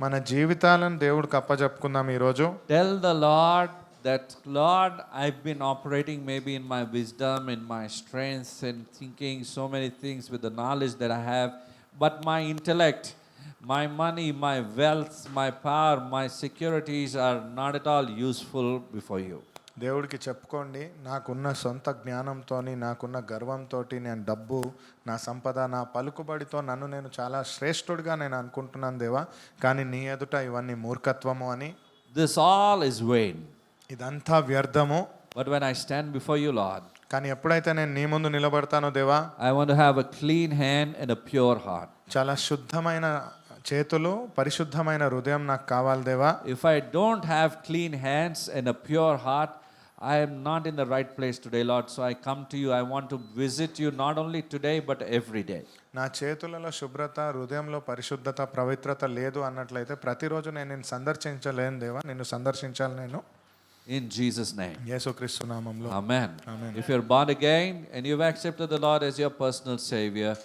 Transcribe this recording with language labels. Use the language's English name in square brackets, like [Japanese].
[Telugu] మన జీవితాలను దేవుడికి అప్పజెప్పుకుందాం ఈరోజు. [English] Tell the Lord that, Lord, I've been operating maybe in my wisdom, in my strength, and thinking so many things with the knowledge that I have, but my intellect, my money, my wealth, my power, my securities are not at all useful before you. [Telugu] దేవుడికి చెప్పుకోండి, నాకున్న సొంత జ్ఞానంతో, నాకున్న గర్వంతో, నేను డబ్బు, నా సంపద, నా పలుకుబడితో నన్ను నేను చాలా శ్రేష్ఠుడిగా నేను అనుకుంటున్నాను దేవా, కానీ నీ ఎదుట ఇవన్నీ మూర్ఖత్వము అని. [English] This all is vain. [Telugu] ఇదంతా వ్యర్థము. [English] But when I stand before you, Lord, [Telugu] కానీ ఎప్పుడైతే నేను నీ ముందు నిలబడతానో దేవా, [English] I want to have a clean hand and a pure heart. [Telugu] చాలా శుద్ధమైన చేతులు, పరిశుద్ధమైన హృదయం నాకు కావాలి దేవా. [English] If I don't have clean hands and a pure heart, I am not in the right place today, Lord. So I come to you. I want to visit you not only today, but every day. [Telugu] నా చేతులలో శుభ్రత, హృదయంలో పరిశుద్ధత, పవిత్రత లేదు అన్నట్లయితే ప్రతిరోజు నేను నిన్ను సందర్శించలేను దేవా, నిన్ను సందర్శించాలి నేను. [English] In Jesus' name. [Telugu] యేసుక్రీస్తు నామములో. [English] Amen. Amen. If you're born again and you've accepted the Lord as your personal Savior,